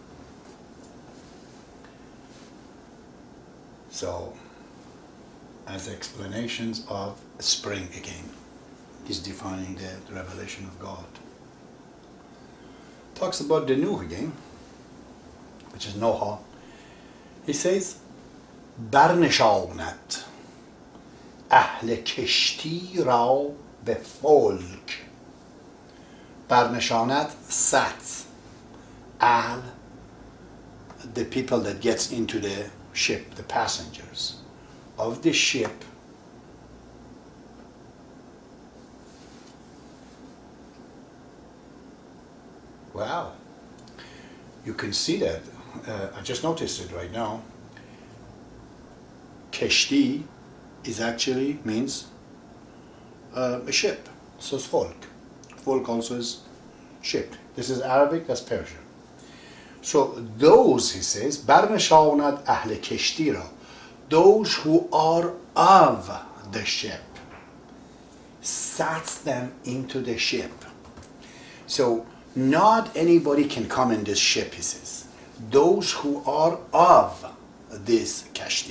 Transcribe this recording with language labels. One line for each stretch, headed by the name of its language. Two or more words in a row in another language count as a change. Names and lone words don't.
English: So, as explanations of spring again, he's defining the revelation of God. Talks about the Nuh again, which is Noah. He says,
Persian: برنشاند اهل کشتی را به فلک.
English: برنشاند sat. Ahl, the people that gets into the ship, the passengers of the ship, wow, you can see that. I just noticed it right now. Keshti is actually means a ship. So it's folk. Folk also is ship. This is Arabic, that's Persian. So those, he says,
Persian: برنشاند اهل کشتی را,
English: those who are of the ship, sats them into the ship. So not anybody can come in this ship, he says. Those who are of this kashti.